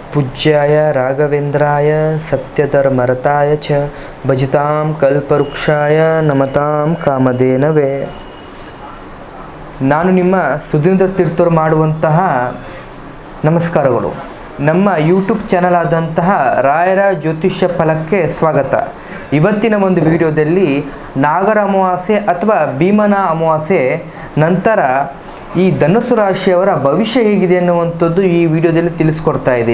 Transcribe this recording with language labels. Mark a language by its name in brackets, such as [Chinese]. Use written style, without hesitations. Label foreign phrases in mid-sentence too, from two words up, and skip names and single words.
[Sanskrit] पूज्याय राघवेंद्राय सत्यधर्मरताय च भजतां कल्पवृक्षाय नमतां कामधेनवे। [Kannada] ನಾನು ನಿಮ್ಮ ಸುಧೀಂದ್ರ ತೀರ್ಥರು ಮಾಡುವಂತಹ ನಮಸ್ಕಾರಗಳು. ನಮ್ಮ ಯೂಟ್ಯೂಬ್ ಚಾನಲ್ ಆದಂತಹ ರಾಯರ ಜ್ಯೋತಿಷ್ಯ ಫಲಕ್ಕೆ ಸ್ವಾಗತ. ಇವತ್ತಿನ ಒಂದು ವಿಡಿಯೋದಲ್ಲಿ ನಾಗರ ಅಮಾವಾಸ್ಯೆ ಅಥವಾ ಭೀಮನ ಅಮಾವಾಸ್ಯೆ ನಂತರ ಈ ಧನುಸ್ಸು ರಾಶಿಯವರ ಭವಿಷ್ಯ ಹೇಗಿದೆ ಅನ್ನುವಂಥದ್ದು ಈ ವಿಡಿಯೋದಲ್ಲಿ ತಿಳಿಸ್ಕೊಡ್ತಾ ಇದ್ದೀನಿ.